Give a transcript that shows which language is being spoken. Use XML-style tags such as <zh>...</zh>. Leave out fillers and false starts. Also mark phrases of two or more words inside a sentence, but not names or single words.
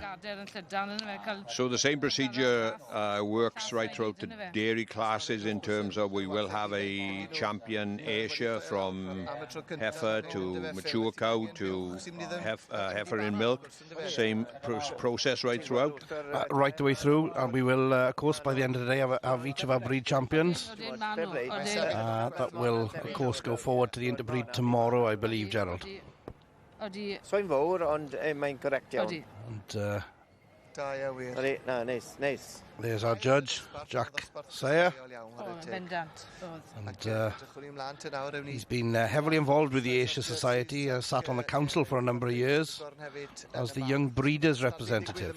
<en>So the same procedure works right throughout the dairy classes, in terms of we will have a champion Ayrshire from heifer to mature cow to heifer in milk. Same process right throughout? Right the way through, and we will, of course, by the end of the day have each of our breed champions. That will, of course, go forward to the interbreed tomorrow, I believe, Gerald.</en> <cy>So'n fawr, ond mae'n correct iawn.</cy> <en>And nice. There's our judge, Jack Sioe. And he's been heavily involved with the Ayrshire Society, sat on the council for a number of years as the young breeders representative.</en>